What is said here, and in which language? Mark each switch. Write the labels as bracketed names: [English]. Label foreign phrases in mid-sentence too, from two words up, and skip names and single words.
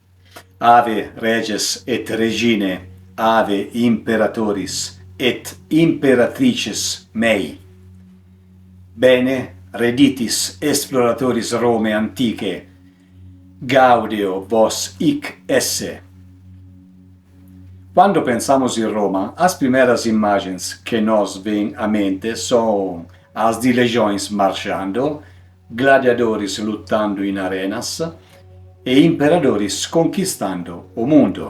[Latin] Ave reges et regine, ave imperatoris et imperatrices mei. Bene reditis exploratoris Romae anticae, gaudeo vos hic esse. [Portuguese] Quando pensamos em Roma, as primeiras imagens que nos vêm à mente são as de legiões marchando, gladiadores lutando em arenas e imperadores conquistando o mundo.